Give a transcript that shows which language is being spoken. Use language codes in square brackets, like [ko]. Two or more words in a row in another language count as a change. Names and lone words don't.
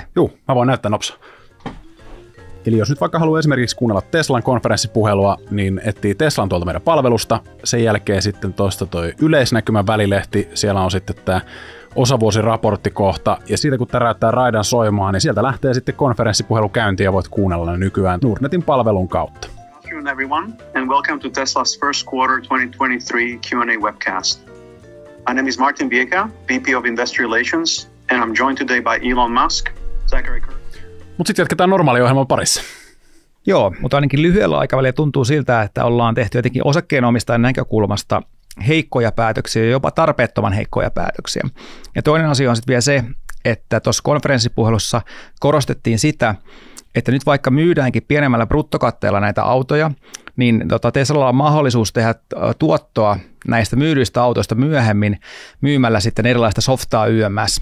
[fi] Joo, mä voin näyttää nopsa. Eli jos nyt vaikka haluaa esimerkiksi kuunnella Teslan konferenssipuhelua, niin etsii Teslan tuolta meidän palvelusta. Sen jälkeen sitten tuosta toi yleisnäkymän välilehti, siellä on sitten tämä osavuosiraporttikohta, ja siitä kun täräyttää raidan soimaan, niin sieltä lähtee sitten konferenssipuhelu käyntiin ja voit kuunnella nykyään Nordnetin palvelun kautta. [en] Good afternoon, everyone, and welcome to Tesla's first quarter 2023 Q&A webcast. My name is Martin Vieca, VP of Investor Relations, and I'm joined today by Elon Musk, Zachary Kirk. [fi] Mutta sitten jatketaan normaaliohjelman parissa. Joo, mutta ainakin lyhyellä aikavälillä tuntuu siltä, että ollaan tehty jotenkin osakkeenomistajan näkökulmasta heikkoja päätöksiä, jopa tarpeettoman heikkoja päätöksiä. Ja toinen asia on sitten vielä se, että tuossa konferenssipuhelussa korostettiin sitä, että nyt vaikka myydäänkin pienemmällä bruttokatteella näitä autoja, niin Teslalla on mahdollisuus tehdä tuottoa näistä myydyistä autoista myöhemmin myymällä sitten erilaista softaa YMS.